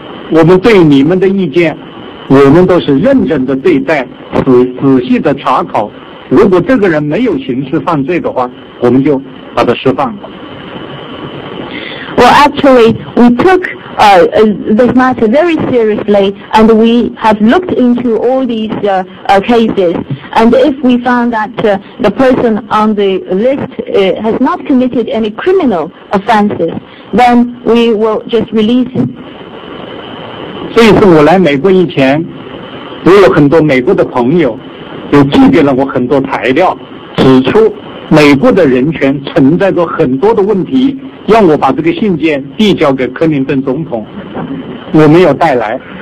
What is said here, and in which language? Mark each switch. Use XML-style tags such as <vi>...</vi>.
<zh>我们对你们的意见，我们都是认真的对待，仔细的查考。如果这个人没有刑事犯罪的话，我们就把他释放。</zh> <en>Well, actually, we took this matter very seriously, and we have looked into all these cases. And if we found that the person on the list has not committed any criminal offenses, then we will just release him.</en> <zh>这一次我来美国以前，我有很多美国的朋友，有寄给了我很多材料，指出美国的人权存在着很多的问题，让我把这个信件递交给克林顿总统，我没有带来。</zh>